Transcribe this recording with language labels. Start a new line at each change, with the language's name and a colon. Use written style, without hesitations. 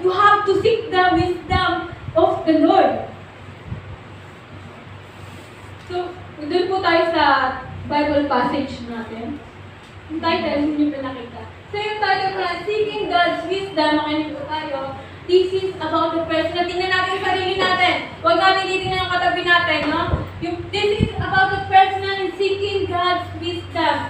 English: You have to seek the wisdom of the Lord.
Filipino: So, doon po tayo sa Bible passage natin. Yung title, hindi nyo pinakita. So, yung title na, Seeking God's Wisdom, makinig po tayo.
English: This is about the person.
Filipino: Tingnan natin yung sarili natin. Huwag natin titingnan ang katabi natin, no?
English: This is about the person and seeking God's wisdom.